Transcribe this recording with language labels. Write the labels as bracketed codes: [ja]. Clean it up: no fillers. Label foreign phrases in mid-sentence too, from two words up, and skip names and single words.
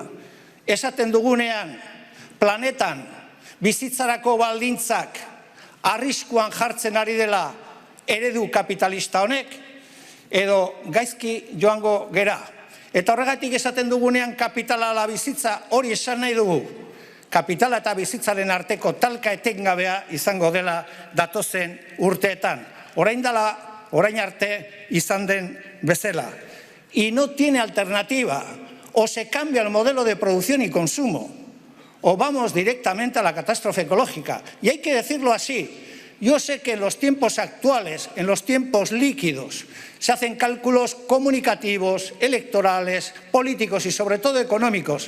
[eu] Esaten dugunean planetan bizitzarako baldintzak arriskuan jartzen ari dela eredu kapitalista honek, edo gaizki joango gera. Eta horregatik esaten dugunean kapitala ala bizitza, hori esan nahi dugu. Kapitala eta bizitzaren arteko talka etengabea izango dela datozen urteetan. Orain arte izan den bezala. [es] Y no tiene alternativa. O se cambia el modelo de producción y consumo, o vamos directamente a la catástrofe ecológica. Y hay que decirlo así. Yo sé que en los tiempos actuales, en los tiempos líquidos, se hacen cálculos comunicativos, electorales, políticos y sobre todo económicos.